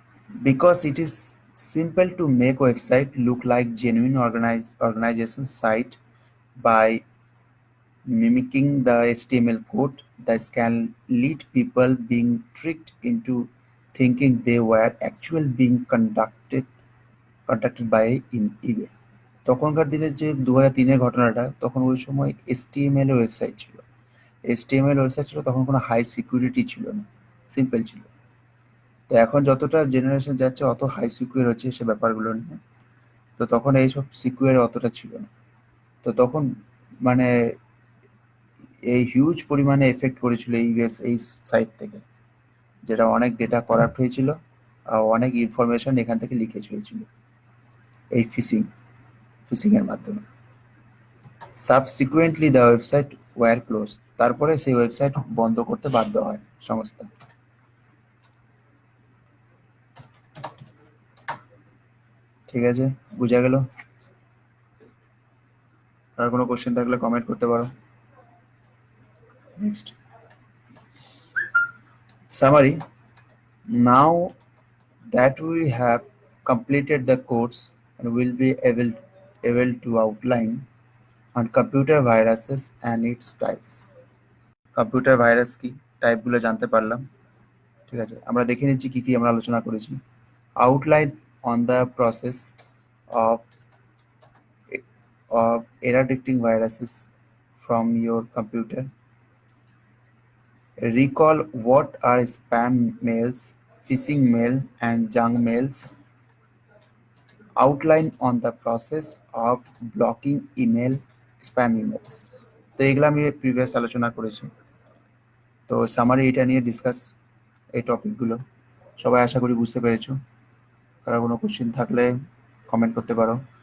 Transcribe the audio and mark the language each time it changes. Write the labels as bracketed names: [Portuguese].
[English] Because it is simple to make website look like genuine organization site by mimicking the HTML code, this can lead people being tricked into thinking they were actually being contacted by eBay। [Bangla] তখনকার দিনের যে 2003-এর ঘটনাটা, তখন ওই সময় HTML website ছিল। HTML website ছিল, তখন কোনো হাই সিকিউরিটি ছিল না, সিম্পল ছিল। তো এখন যতটা জেনারেশন যাচ্ছে অত হাই সিকিউর হচ্ছে সে ব্যাপারগুলো নিয়ে। তো তখন এইসব সিকিউর অতটা ছিল না। তো তখন মানে এই হিউজ পরিমাণে এফেক্ট করেছিল এই সাইট থেকে, যেটা অনেক ডেটা করাপ্ট হয়েছিল আর অনেক ইনফরমেশন এখান থেকে লিকেজ হয়েছিল এই ফিশিং এর মাধ্যমে। [English] subsequently the website were close, [Bangla] তারপরে সেই ওয়েবসাইট বন্ধ করতে বাধ্য হয় সংস্থা। ঠিক আছে, বোঝা গেল? আর কোনো কোশ্চেন থাকলে কমেন্ট করতে পারো। [English] Next summary: now that we have completed the course and will be able to outline on computer viruses and its types। [Bangla] Computer virus কি, টাইপগুলো জানতে পারলাম। ঠিক আছে, আমরা দেখে নিচ্ছি কি কি আমরা আলোচনা করেছি। [English] outline on the process of eradicating viruses from your computer, recall what are spam mails, phishing mail and junk mails, outline on the process of blocking email [Bangla] spam emails. তো এগুলো আমি প্রিভিয়াস আলোচনা করেছি। তো সামারি এটা নিয়ে discuss, এই টপিকগুলো সবাই আশা করি বুঝতে পেরেছো। কারো কোনো কোশ্চেন থাকলে কমেন্ট করতে পারো।